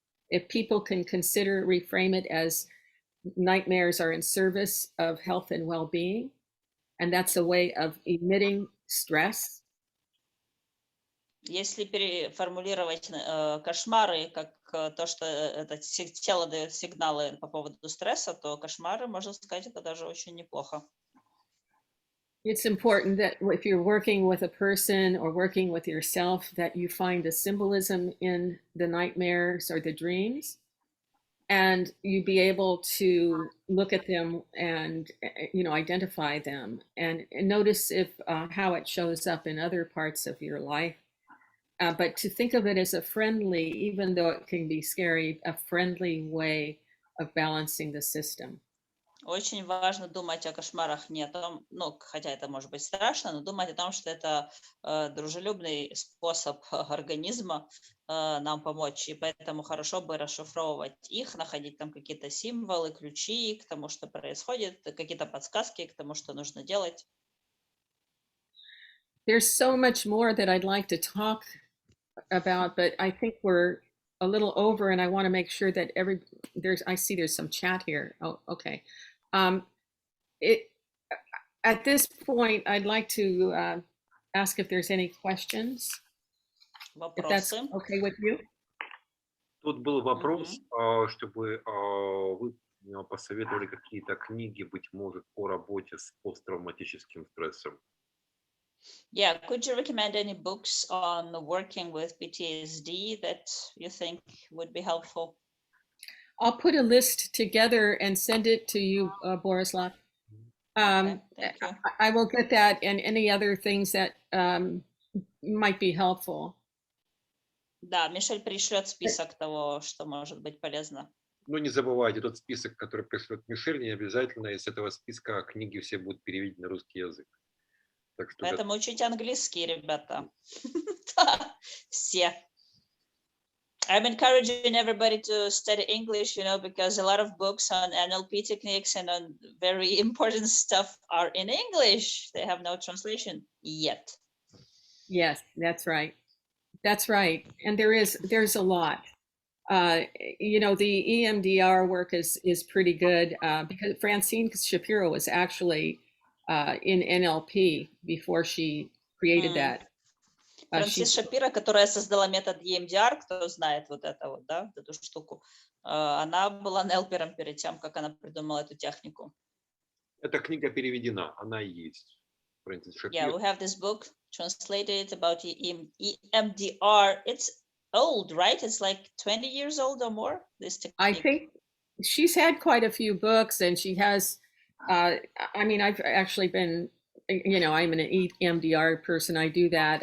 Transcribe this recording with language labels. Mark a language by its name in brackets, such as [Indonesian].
[English] If people can consider, reframe it as nightmares are in service of health and well-being, and that's a way of emitting stress. [Russian] Если переформулировать кошмары как то, что это тело дает сигналы по поводу стресса, то кошмары, можно сказать, это даже очень неплохо. [English] It's important that if you're working with a person or working with yourself, that you find a symbolism in the nightmares or the dreams, and you be able to look at them and identify them and notice if how it shows up in other parts of your life. But to think of it as a friendly, even though it can be scary, a friendly way of balancing the system. [Russian] Очень важно думать о кошмарах не о том, ну, хотя это может быть страшно, но думать о том, что это дружелюбный способ организма нам помочь, и поэтому хорошо бы расшифровывать их, находить там какие-то символы, ключи к тому, что происходит, какие-то подсказки к тому, что нужно делать. [English] There's so much more that I'd like to talk about, but I think we're a little over, and I want to make sure that I see there's some chat here. Oh, okay. At this point, I'd like to ask if there's any questions, if that's [Russian] Вопросы? [English] okay with you. [Russian] Тут был вопрос, чтобы вы посоветовали какие-то книги, быть может, по работе с посттравматическим стрессом. [English] Yeah, could you recommend any books on working with PTSD that you think would be helpful? I'll put a list together and send it to you, Borislav. Okay, thank you. I will get that and any other things that might be helpful. [Russian] Да, Мишель пришлет список того, что может быть полезно. Но не забывайте, тот список, который пришлет Мишель, не обязательно из этого списка книги все будут переведены на русский язык. Так что Поэтому учите английский, ребята. Да, все. [English] I'm encouraging everybody to study English, because a lot of books on NLP techniques and on very important stuff are in English. They have no translation yet. Yes, that's right. That's right. And there's a lot. The EMDR work is pretty good because Francine Shapiro was actually in NLP before she created that. [Russian] Франсис Шапира, которая создала метод EMDR, кто знает вот это вот, да, эту штуку, она была нелпером перед тем, как она придумала эту технику. Эта книга переведена, она есть. Франсис Шапиро. [English] Yeah, we have this book translated about EMDR. It's old, right? It's like 20 years old or more, this technique. I think she's had quite a few books, and she has, I've actually been, I'm an EMDR person. I do that.